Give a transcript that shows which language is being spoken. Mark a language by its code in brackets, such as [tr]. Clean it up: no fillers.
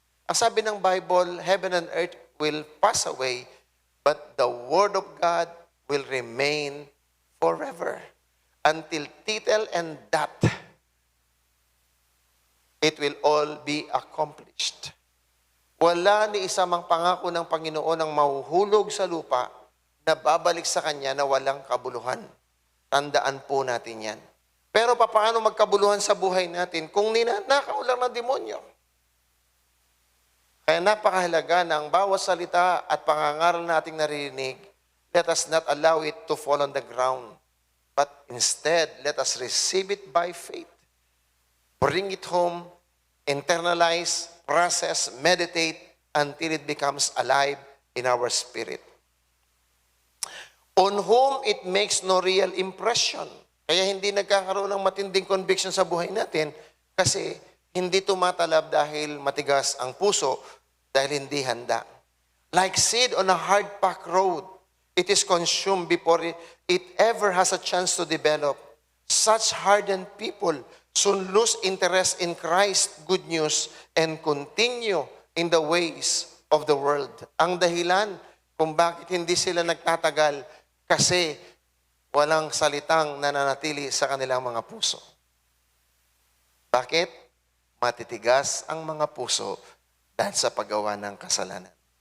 [tl] Ang sabi ng [en] Bible, heaven and earth will pass away, but the word of God will remain forever. Until tittle and dot, it will all be accomplished. [tl] Wala ni isa mang pangako ng Panginoon ang mahuhulog sa lupa na babalik sa Kanya na walang kabuluhan. Tandaan po natin yan. Pero paano magkabuluhan sa buhay natin kung ninanakaw lang ng demonyo? Kaya napakahalaga na ang bawat salita at pangangaral nating naririnig, [en] let us not allow it to fall on the ground. But instead, let us receive it by faith. Bring it home, internalize, process, meditate, until it becomes alive in our spirit. On whom it makes no real impression. [tl] Kaya hindi nagkakaroon ng matinding conviction sa buhay natin kasi hindi tumatalab dahil matigas ang puso, dahil hindi handa. [en] Like seed on a hard-packed road, it is consumed before it ever has a chance to develop. Such hardened people soon lose interest in Christ's good news and continue in the ways of the world. [tl] Ang dahilan kung bakit hindi sila nagtatagal kasi walang salitang nananatili sa kanilang mga puso. Bakit? Matitigas ang mga puso dahil sa paggawa ng kasalanan.